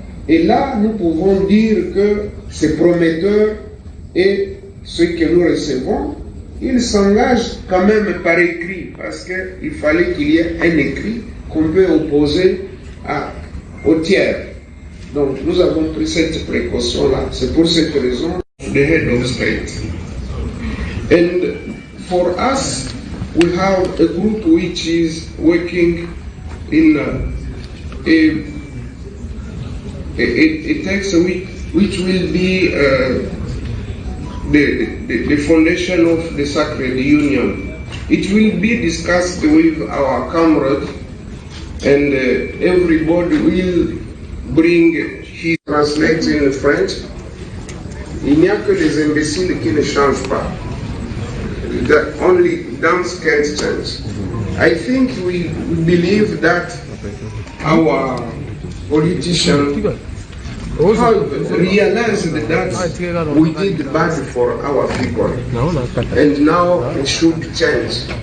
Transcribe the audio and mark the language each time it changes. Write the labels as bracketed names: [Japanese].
[French] Et là, nous pouvons dire que c'est prometteur et ce que nous recevons, il s'engage quand même par écrit, parce qu'il fallait qu'il y ait un écrit qu'on peut opposer au tiers. Donc nous avons pris cette précaution-là. C'est pour cette raison [English] the head of state. And for us, we have a group which is working in a text which will be the foundation of the Sacred Union. It will be discussed with our comrades, and everybody will bring his translate in French. [French] Il n'y a que les imbéciles qui ne changent pas. [English] Only dumps can't change. I think we believe that our politicians have realized that we did bad for our people, and now it should change.